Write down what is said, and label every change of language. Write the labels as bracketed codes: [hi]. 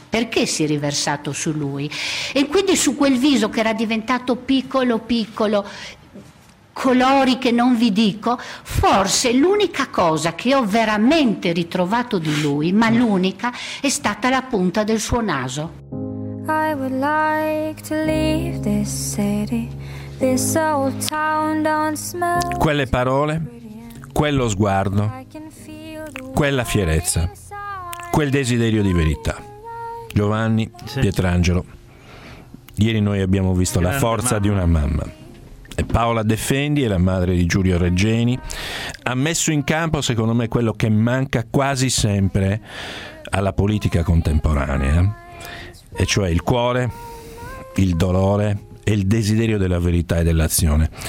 [it] Perché si è riversato su lui? E quindi su quel viso che era diventato piccolo, piccolo, colori che non vi dico, forse l'unica cosa che ho veramente ritrovato di lui, ma l'unica, è stata la punta del suo naso. [en] I would like to leave this city, this old town don't smell. [it] Quelle parole, quello sguardo, quella fierezza, quel desiderio di verità. Giovanni, sì. Pietrangelo, ieri noi abbiamo visto la forza mamma. Di una mamma. E Paola De Fendi, la madre di Giulio Reggeni, ha messo in campo, secondo me, quello che manca quasi sempre alla politica contemporanea, e cioè il cuore, il dolore e il desiderio della verità e dell'azione.